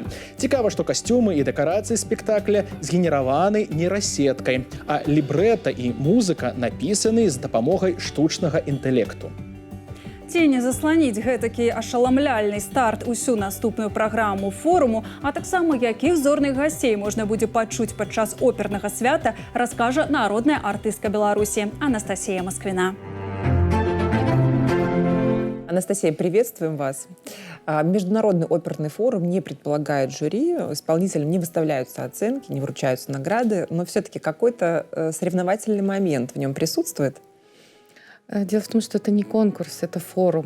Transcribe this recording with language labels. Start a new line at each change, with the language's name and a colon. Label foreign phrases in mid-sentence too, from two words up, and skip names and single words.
Belarusian: Цікава, што касцюмы і дэкарацыі спектакля згенераваны нейрасеткай, а лібрэта і музыка напісаны з дапамогай штучнага інтэлекту. Ці не засланіць гэтакі ашаламляльны старт усю наступную праграму форуму, а таксама якіх зорных гасцей можна будзе пачуць падчас опернага свята, раскажа народная артыстка Беларусі Анастасія Москвина.
Russian: Анастасия, приветствуем вас. Международный оперный форум не предполагает жюри, исполнителям не выставляются оценки, не вручаются награды, но все-таки какой-то соревновательный момент в нем присутствует? Дело в том, что это не конкурс, это форум.